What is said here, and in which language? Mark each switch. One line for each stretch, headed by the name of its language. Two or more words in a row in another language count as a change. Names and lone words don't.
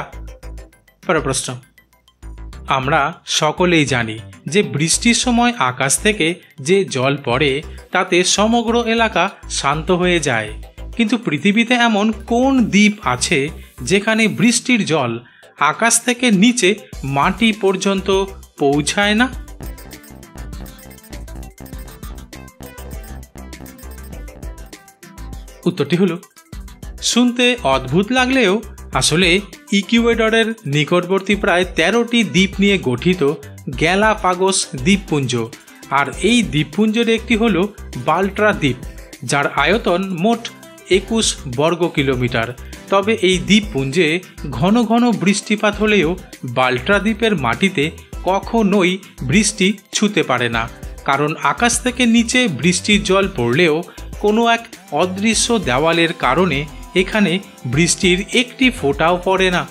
Bangla: পর প্রশ্ন, আমরা সকলেই জানি যে বৃষ্টির সময় আকাশ থেকে যে জল পড়ে তাতে সমগ্র এলাকা শান্ত হয়ে যায়, কিন্তু পৃথিবীতে এমন কোন দ্বীপ আছে যেখানে বৃষ্টির জল আকাশ থেকে নিচে মাটি পর্যন্ত পৌঁছায় না? উত্তরটি হলো শুনতে অদ্ভুত লাগলেও আসলে ইকুয়েডরের নিকটবর্তী প্রায় 13টি দ্বীপ নিয়ে গঠিত গ্যালাপাগোস দ্বীপপুঞ্জ আর এই দ্বীপপুঞ্জের একটি হলো বাল্ট্রা দ্বীপ, যার আয়তন মোট 21 বর্গ কিলোমিটার। তবে এই দ্বীপপুঞ্জে ঘন ঘন বৃষ্টিপাত হলেও বাল্ট্রা দ্বীপের মাটিতে কখনোই বৃষ্টি ছুঁতে পারে না, কারণ আকাশ থেকে নিচে বৃষ্টির জল পড়লেও কোনো এক অদৃশ্য দেওয়ালের কারণে এখানে বৃষ্টির একটি ফোঁটাও পড়ে না।